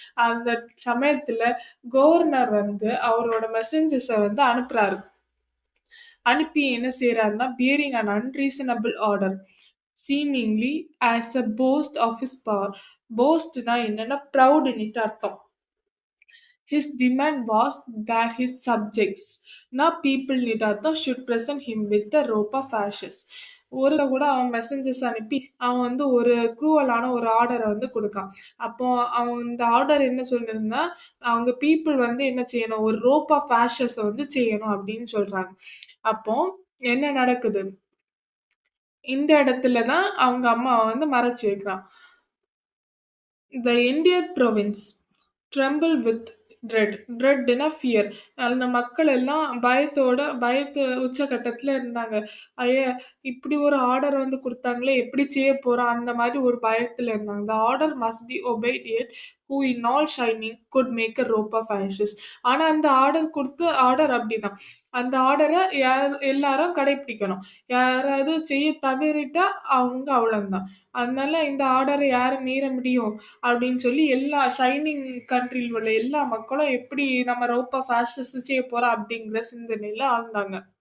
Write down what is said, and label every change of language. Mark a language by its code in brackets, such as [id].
[ta] அந்த சமயத்துல கவர்னர் வந்து அவரோட மெசஞ்சர்ஸை வந்து அனுப்புறாரு. அனுப்பி என்ன செய்றாருன்னா, [en] Bearing an unreasonable order seemingly as a post of his power. [ta] போஸ்ட்னா என்னன்னா ப்ரௌடுன்னுட்டு அர்த்தம். [en] His demand was that his subjects, not people [ta] ன்னுட்டு அர்த்தம், [en] should present him with a rope of ashes. [ta] ஒரு கூட அவன் மெசஞ்சர்ஸ் அனுப்பி அவன் வந்து ஒரு க்ரூவலான ஒரு ஆர்டரை வந்து கொடுக்கான். அப்போ அவன் இந்த ஆர்டர் என்ன சொல்லியிருந்தா, அவங்க பீப்புள் வந்து என்ன செய்யணும், ஒரு ரோப் ஆஃப் ஆஷஸ் வந்து செய்யணும் அப்படின்னு சொல்றாங்க. அப்போ என்ன நடக்குது, இந்த இடத்துல தான் அவங்க அம்மாவை வந்து மறைச்சு வைக்கிறான். [en] The Indian province tremble with dread. [ta] Dreadனா fear. அந்த மக்கள் எல்லாம் பயத்து உச்சகட்டத்துல இருந்தாங்க. ஐய! இப்படி ஒரு ஆர்டர் வந்து குடுத்தாங்களே! எப்படி செய்ய போறோம்? அந்த மாரி ஒரு பயத்துல இருந்தாங்க. [en] The order must be obeyed yet who in all shining could make a rope of ashes. [ta] ஆனா அந்த ஆர்டர் அப்படிதான். அந்த ஆர்டர எல்லாரும் கடைப்பிடிக்கணும். யாராவது செய்ய தவறிட்டா அவங்க அவ்வளவுதான். அதனால இந்த ஆர்டரை யாரு மீற முடியும்? அப்படின்னு சொல்லி எல்லா ஷைனிங் கண்ட்ரில உள்ள எல்லா மக்களும் எப்படி நம்ம ரோப் ஆஃப் ஆஷஸ் செய்ய போறோம் அப்படிங்கிற சிந்தனையில ஆழ்ந்தாங்க.